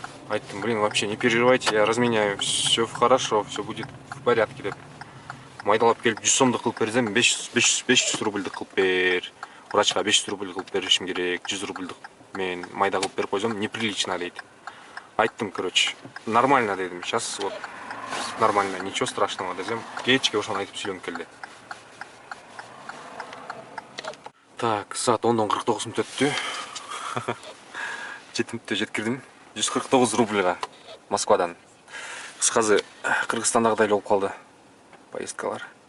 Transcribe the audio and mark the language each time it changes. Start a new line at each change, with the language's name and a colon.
Russian: Айттым, блин, вообще не переживайте, я разменяю, все хорошо, все будет в порядке
Kyrgyz: деп. Майдалап келип 100 сомдук кылып берсем, 500 рубльдик кылып бер. Врачка 500 рубль кылып беришим керек, 100 рубльдик мен майда кылып берип койсом, неприлично дейт.
Russian: Айттым, короче, нормально дедим. Сейчас вот нормально, ничего страшного десем.
Kyrgyz: Кечке ошону айтып сүйлөнүп келди. Так, саат 10:49 мүнөт өттү. 7 мүнөттө жеткирдим. 149 рубльга Москвадан. Кыскасы Кыргызстандагыдай эле болуп калды поездкалар.